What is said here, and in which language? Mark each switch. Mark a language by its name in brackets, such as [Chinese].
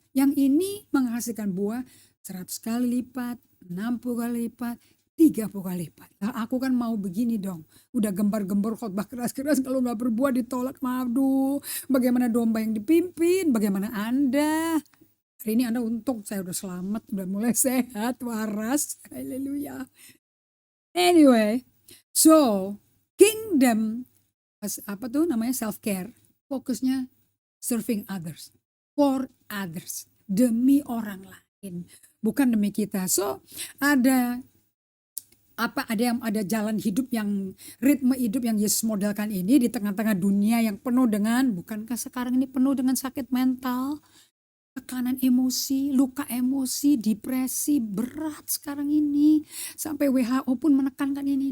[Indonesian] Yang ini menghasilkan buah 100 kali lipat, 60 kali lipat, 30 kali lipat. Nah, aku kan mau begini dong. Udah gembar-gembor khotbah keras-keras, kalau gak berbuah ditolak. Aduh, bagaimana domba yang dipimpin? Bagaimana Anda? Hari ini Anda untung saya udah selamat, udah mulai sehat, waras. Haleluya. [English] Anyway, so kingdom, self-care. [Indonesian] Fokusnya [English] serving others. For others, [Indonesian] demi orang lain, bukan demi kita. So ada jalan hidup yang ritme hidup yang Yesus modelkan ini di tengah-tengah dunia yang penuh dengan, bukankah sekarang ini penuh dengan sakit mental, tekanan emosi, luka emosi, depresi berat sekarang ini, sampai WHO pun menekankan ini.